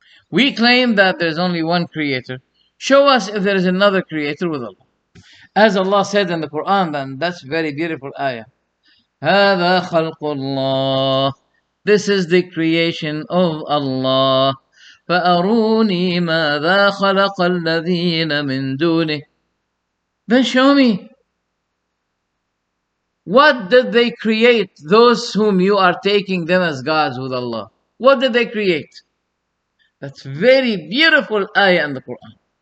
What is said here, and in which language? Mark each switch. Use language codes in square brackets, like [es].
[en] We claim that there's only one creator. Show us if there is another creator with Allah. As Allah said in the Quran, then that's very beautiful ayah. [ar] هذا خلق الله. [en] This is the creation of Allah. [ar] فأروني ماذا خلق الذين من دونه. [en] Then show me, what did they create, those whom you are taking them as gods with Allah? What did they create? That's very beautiful ayah in the Quran.